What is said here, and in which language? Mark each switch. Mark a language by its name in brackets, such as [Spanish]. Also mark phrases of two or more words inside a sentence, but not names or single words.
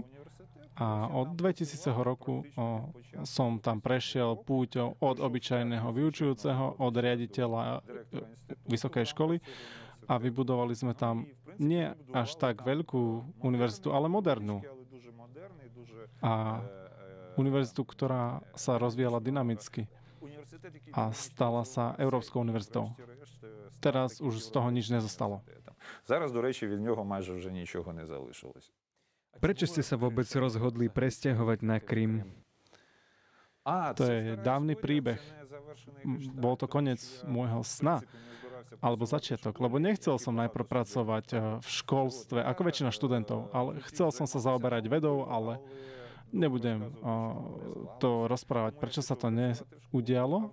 [Slovak] A od 2000 roku som tam prešiel púťou od obyčajného vyučujúceho, od riaditeľa vysokej školy a vybudovali sme tam nie až tak veľkú univerzitu, ale modernú. A univerzitu, ktorá sa rozvíjala dynamicky a stala sa Európskou univerzitou. Teraz už z toho nič nezostalo. [Ukrainian] Зараз, до речі, від нього майже вже нічого не залишилось. [Slovak] Prečo ste sa vôbec rozhodli presťahovať na Krym? To je dávny príbeh. Bol to koniec môjho sna, alebo začiatok, lebo nechcel som najprv pracovať v školstve, ako väčšina študentov, ale chcel som sa zaoberať vedou, ale nebudem to rozprávať, prečo sa to neudialo.